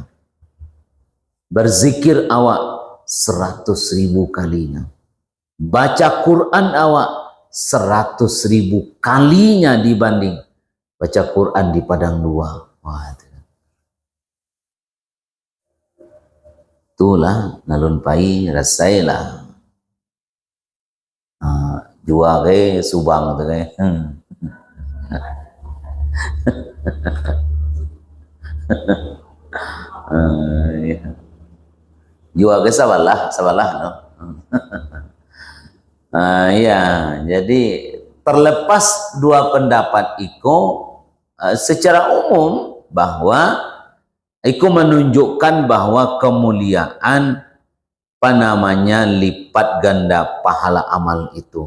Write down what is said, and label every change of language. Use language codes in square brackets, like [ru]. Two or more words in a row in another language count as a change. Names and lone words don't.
[id] Berzikir awak 100.000 kalinya. Baca Quran awak 100.000 kalinya dibanding baca Quran di padang luar. [min] Wah, itulah nalun pai rasailah. Jua ke subang tu ke. Jua ke sabalah no. [id] Ya, jadi terlepas dua pendapat iko secara umum bahwa iko menunjukkan bahwa kemuliaan apa namanya lipat ganda pahala amal itu.